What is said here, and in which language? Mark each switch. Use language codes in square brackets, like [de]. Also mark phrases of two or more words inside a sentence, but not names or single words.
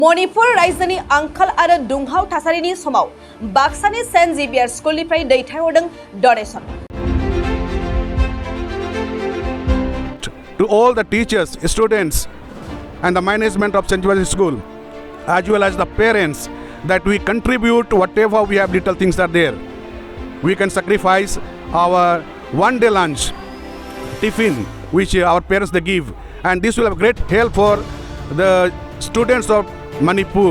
[brx] मणिपुर रायजोनि आंखाल आरो दुंहाव थासारिनि समाव बाक्सानि सेन्ट जेभियार स्कुलनिफ्राय दैथायहरदों डनेशन। [en] To all the teachers, students and the management of St. Joseph School, as well as the parents, that we contribute whatever we have, little things are there. We can sacrifice our one-day lunch, tiffin, which our parents they give, and this will have great help for the students of Manipur.